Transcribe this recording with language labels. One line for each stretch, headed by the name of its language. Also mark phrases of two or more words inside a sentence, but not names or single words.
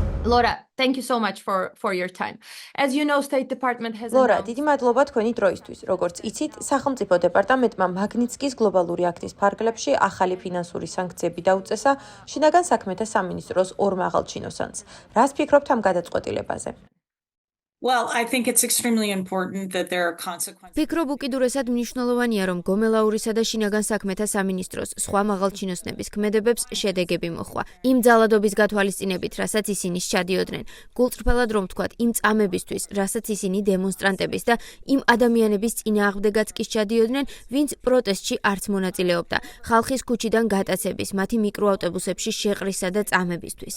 English: Laura, thank you so much for your time. As you know, State Department has
Georgian: Laura, დიდი მადლობა თქვენი დროისთვის. Როგორც იცით, სახელმწიფო დეპარტამენტმა მაგნიცკის გლობალური აქტის ფარგლებში ახალი ფინანსური სანქციები დაუწესა შინაგან საქმეთა სამინისტროს ორ მაღალჩინოსანს. რას ფიქრობთ ამ გადაწყვეტილებაზე?
English: Well, I think it's extremely important that there are consequences.
Georgian: ფიქრობ უკიდურესად მნიშვნელოვანია, რომ გომელაურისა და შინაგან საქმეთა სამინისტროს სხვა მაღალჩინოსნების ქმედებებს შედეგები მოხვა. იმ ძალადობის გათვალისწინებით, რასაც ისინი სჩადიოდნენ, გულწრფელად რომ ვთქვათ, იმ წამებისთვის, რასაც ისინი დემონსტრანტების და იმ ადამიანების წინააღმდეგაც კი სჩადიოდნენ, ვინც პროტესტში არც მონაწილეობდა, ხალხის ქუჩიდან გატაცების, მათი მიკროავტობუსებში შეყრისა და წამებისთვის.